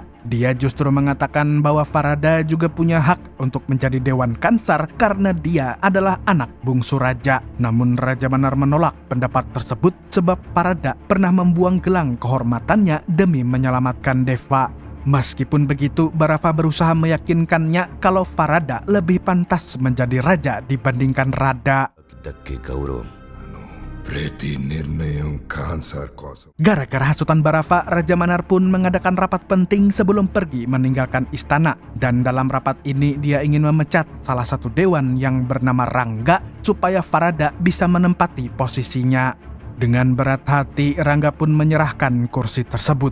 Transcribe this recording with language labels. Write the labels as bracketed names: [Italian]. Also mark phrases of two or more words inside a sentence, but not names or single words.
[Indonesian] Dia justru mengatakan bahwa Farada juga punya hak untuk menjadi Dewan Kansar karena dia adalah anak bungsu raja. Namun Raja Manar menolak pendapat tersebut sebab Farada pernah membuang gelang kehormatannya demi menyelamatkan Deva. Meskipun begitu, Barafa berusaha meyakinkannya kalau Farada lebih pantas menjadi raja dibandingkan Rada. [Telugu] దక్కే గౌరవం ప్రతి నిర్ణయం ఖాన్సార్ కోసం. [Indonesian] Gara-gara hasutan Barafa, Raja Manar pun mengadakan rapat penting sebelum pergi meninggalkan istana. Dan dalam rapat ini dia ingin memecat salah satu dewan yang bernama Rangga supaya Farada bisa menempati posisinya. Dengan berat hati, Rangga pun menyerahkan kursi tersebut.